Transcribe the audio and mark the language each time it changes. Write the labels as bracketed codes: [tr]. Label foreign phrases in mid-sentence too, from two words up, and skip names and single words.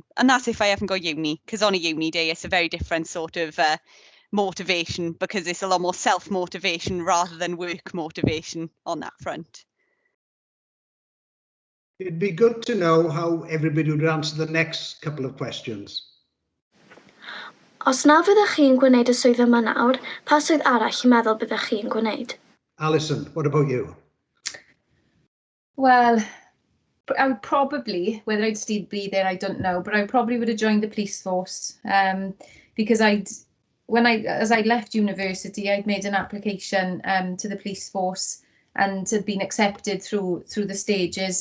[en] And that's if I haven't got uni, because on a uni day, it's a very different sort of motivation, because it's a lot more self-motivation rather than work motivation on that front. It'd be good to know how everybody would answer the next couple of questions. [cy] Os na fyddech chi'n gwneud y swydd yma nawr, pa swydd arall chi'n meddwl byddech chi'n gwneud? [en] Alison, what about you? Well, I would probably, whether I'd still be there, I don't know, but I probably would have joined the police force, because as I left university, I'd made an application to the police force and had been accepted through the stages.